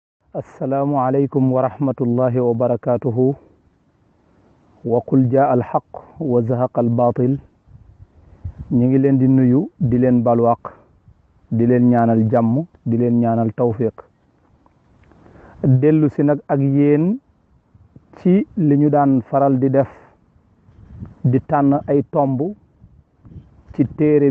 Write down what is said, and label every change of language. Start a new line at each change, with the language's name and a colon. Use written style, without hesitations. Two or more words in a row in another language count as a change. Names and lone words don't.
Arabic: السلام عليكم ورحمة الله وبركاته وقل جاء الحق وزهق الباطل
Wolof: ñi leen di nuyu di leen balwaq di leen ñaanal jàmm di leen ñaanal tawfiq dellu si nag ak yéen ci li ñu daan faral di def di tànn ay tomb ci téere